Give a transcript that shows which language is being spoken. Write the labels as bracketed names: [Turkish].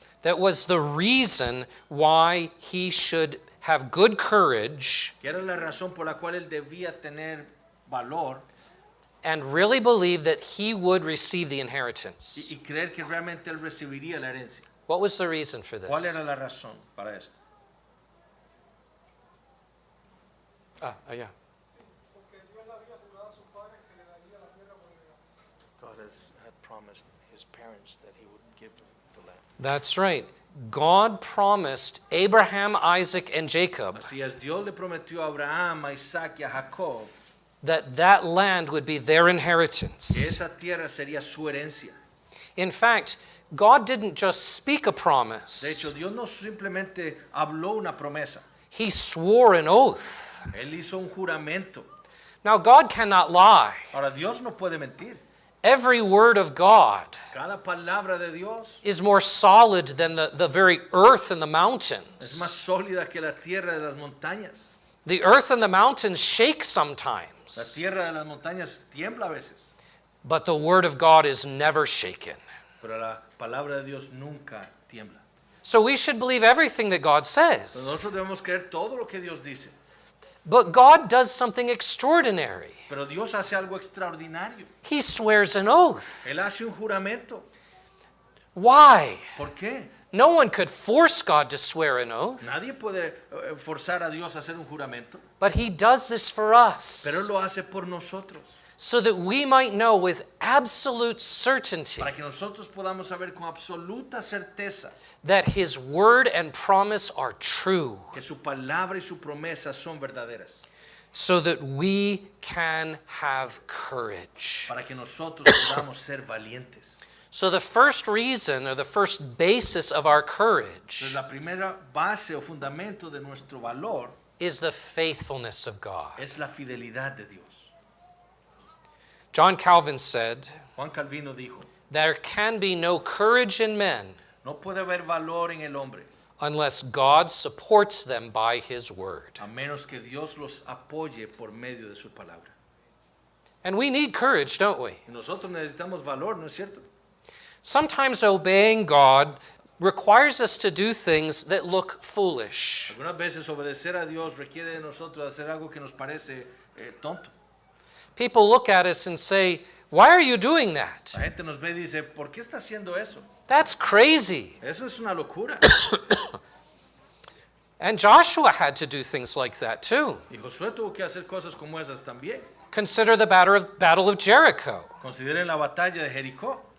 [English] that was the reason why he should have good courage [Spanish] Que era la razón por la cual él debía tener valor [English] and really believe that he would receive the inheritance? [Spanish] y creer que realmente él recibiría la herencia. [English] What was the reason for [Spanish] ¿Cuál [English] this? [Spanish] era la razón para esto? [English] Yeah. [Spanish] Porque Dios le había jurado a sus padres que le daría la tierra por heredad. [English] God had promised his parents that he would give them the land. That's right. God promised Abraham, Isaac, and Jacob [Spanish] Así es, Dios le prometió a Abraham, a Isaac y a Jacob [English] that that land would be their [Spanish] que [English] inheritance. [Spanish] esa tierra sería su herencia. [English] In fact, God didn't just speak a [Spanish] De [English] promise. [Spanish] hecho, Dios no simplemente habló una promesa, [English] He swore an oath. [Spanish] Él hizo un juramento. [English] Now, God cannot lie. [Spanish] Ahora, Dios no puede mentir. [English] Every word of God [Spanish] Cada palabra de Dios [English] is more solid than the very earth and the [Spanish] es [English] mountains. [Spanish] más sólida que la tierra de las montañas. [English] The earth and the mountains shake [Spanish] La [English] sometimes, [Spanish] tierra de las montañas tiembla a veces, [English] but the word of God is never shaken. [Spanish] pero la palabra de Dios nunca tiembla. [English] So we should believe everything that God [Spanish] Entonces, [English] says. [Spanish] nosotros debemos creer todo lo que Dios dice, [English] But God does something extraordinary. [Spanish] pero Dios hace algo extraordinario. [English] He swears an oath. [Spanish] Él hace un juramento. [English] Why? [Spanish] ¿Por qué? [English] No one could force God to swear an oath, [Spanish] Nadie puede forzar a Dios a hacer un juramento, [English] but He does this for [Spanish] pero Él [English] us [Spanish] lo hace por nosotros, [English] so that we might know with absolute certainty [Spanish] para que nosotros podamos saber con absoluta certeza [English] that His word and promise are true, [Spanish] que su palabra y su promesa son verdaderas, [English] so that we can have courage. [Spanish] para que nosotros podamos ser valientes. [English] So, the first reason or the first basis of our [Spanish] Entonces, [English] courage [Spanish] la primera base o fundamento de nuestro valor [English] is the faithfulness of God. [Spanish] es la fidelidad de Dios. [English] John Calvin said, [Spanish] Juan Calvino dijo, [English] there can be no courage in men [Spanish] no puede haber valor en el hombre [English] unless God supports them by His word. [Spanish] a menos que Dios los apoye por medio de su palabra. [English] And we need courage, don't we? [Spanish] Y nosotros necesitamos valor, ¿no es cierto? [English] Sometimes obeying God requires us to do things that look foolish. [Spanish] Algunas veces obedecer a Dios requiere de nosotros hacer algo que nos parece tonto. [English] People look at us and say, why are you doing that? [Spanish] La gente nos ve y dice, ¿por qué está haciendo eso? [English] That's crazy. [Spanish] Eso es una locura. [English] And Joshua had to do things like that too. [Spanish] Y Josué tuvo que hacer cosas como esas también. [English] Consider the Battle of Jericho. [Spanish] Consideren la batalla de Jericó.